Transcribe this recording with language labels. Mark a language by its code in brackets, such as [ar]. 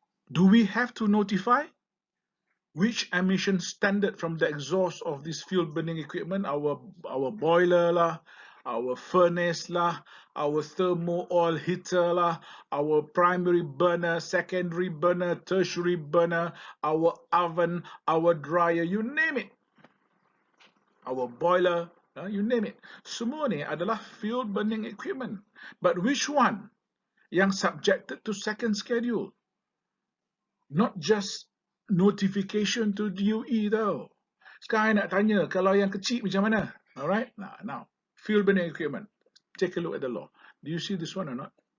[en] Do we have to notify which emission standard from the exhaust of this fuel burning equipment? Our boiler lah, our furnace lah, our thermo oil heater lah, our primary burner, secondary burner, tertiary burner, our oven, our dryer, you name it. Our boiler, you name it. [ms] Semua ni adalah fuel burning equipment. [en] But which one [ms] yang [en] subjected to second schedule? Not just notification to DOE tau. [ms] Sekarang nak tanya, kalau yang kecil macam mana? [en] Alright, now, fuel burning equipment. Take a look at the law. Do you see this one or not?